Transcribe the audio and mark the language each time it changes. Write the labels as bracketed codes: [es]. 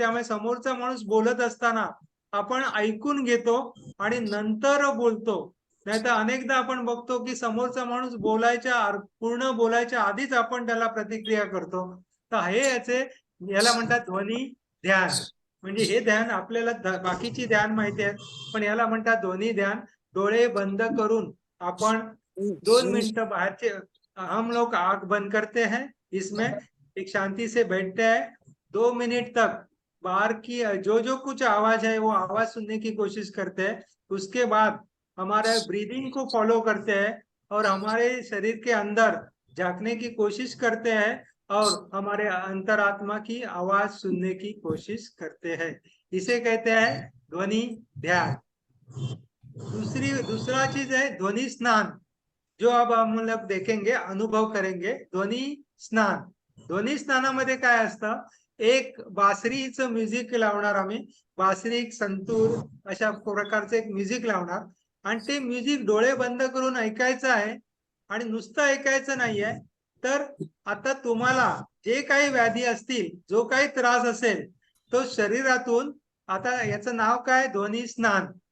[mr] त्यामुळे समोरचा माणूस बोलत असताना आपण ऐकून घेतो आणि नंतर बोलतो. नाहीतर अनेकदा आपण बघतो की समोरचा माणूस पूर्ण बोलायच्या आधीच आपण त्याला प्रतिक्रिया करतो. तर याला म्हणतात ध्वनी ध्यान. म्हणजे हे ध्यान आपल्याला बाकीची ध्यान माहिती आहे, पण याला म्हणतात ध्वनी ध्यान. डोळे बंद करून आपण 2 मिनिटं बाहरचे, [hi] हम लोग आंख बंद करते हैं, इसमें एक शांति से बैठते हैं, 2 मिनट तक बाहर की जो कुछ आवाज है वो आवाज सुनने की कोशिश करते हैं. उसके बाद हमारे ब्रीदिंग को फॉलो करते हैं और हमारे शरीर के अंदर झांकने की कोशिश करते हैं और हमारे अंतरात्मा की आवाज सुनने की कोशिश करते हैं. इसे कहते हैं ध्वनि ध्यान. दूसरा चीज है ध्वनि स्नान, जो अब हम लोग देखेंगे, अनुभव करेंगे. ध्वनि स्नान. [mr] ध्वनि स्नानामध्ये काय असतं, एक बासरीचं म्युझिक लावणार आम्ही. बासरी, संतूर अशा प्रकारचं एक म्युझिक लावणार आणि ते म्युझिक डोळे बंद करून ऐकायचं आहे. आणि नुसतं ऐकायचं नाहीये, तर आता तुम्हाला जे काही व्याधी असतील, जो काही त्रास असेल, तो शरीरातून, आता याचं नाव काय, ध्वनी स्नान.